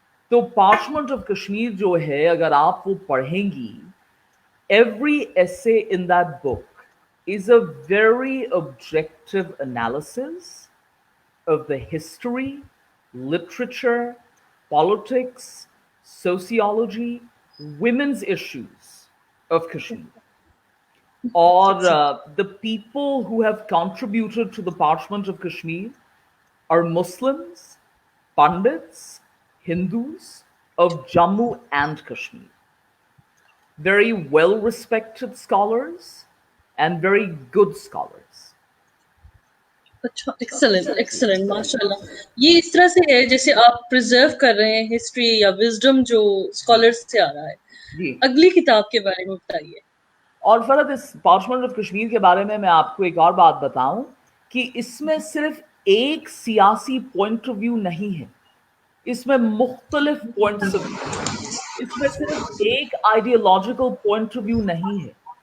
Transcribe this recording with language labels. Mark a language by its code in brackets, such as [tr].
[ur] تو parchment of Kashmir جو ہے, اگر آپ وہ پڑھیں گی, [en] Every essay in that book is a very objective analysis of the history, literature, politics, sociology, women's issues of Kashmir. Or the people who have contributed to the Parchment of Kashmir are Muslims, Pandits, Hindus of Jammu and Kashmir. Very well-respected scholars and very good scholars. [ur] اچھا, excellent excellent, ماشاء اللہ. یہ اس طرح سے ہے جیسے آپ preserve کر رہے ہیں ہسٹری یا وزڈم جو اسکالرز سے آ رہا ہے. جی, اگلی کتاب کے بارے میں بتائیے. اور فرد اس پارچمنٹ آف کشمیر کے بارے میں آپ کو ایک اور بات بتاؤں کہ اس میں صرف ایک سیاسی پوائنٹ آف ویو نہیں ہے, اس میں مختلف پوائنٹس آف ویو, اس میں صرف ایک آئیڈیالوجیکل پوائنٹ آف ویو نہیں ہے.